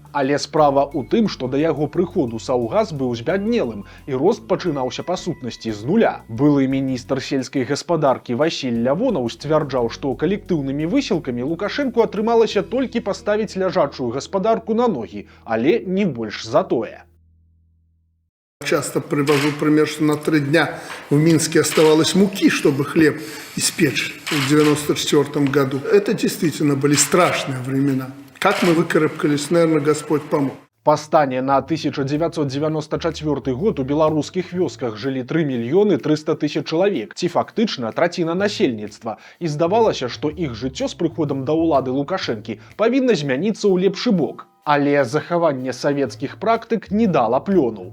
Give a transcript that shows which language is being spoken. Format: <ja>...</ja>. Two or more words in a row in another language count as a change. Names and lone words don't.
<be>Але справа ў тым, што да яго прыходу саўгас быў збяднелым, і рост пачынаўся па сутнасці з нуля. Былы міністр сельскай гаспадаркі Васіль Лявонаў сцвярджаў, што калектыўнымі высілкамі Лукашэнку атрымалася толькі паставіць ляжачую гаспадарку на ногі, але не больш за тое.</be> <ru>Часто привожу пример, что на 3 дня в Минске оставалось муки, чтобы хлеб испечь в 1994 году. Это действительно были страшные времена. Как мы выкарабкались, наверное, Господь помог.</ru> <be>Па стане на 1994 год у беларускіх вёсках жылі 3 мільёны 300 тысяч чалавек, ці фактычна траціна насельніцтва, і здавалася, што іх жыццё з прыходам да ўлады Лукашэнкі павінна змяніцца ў лепшы бок. Але захаванне савецкіх практык не дала плёну.</be>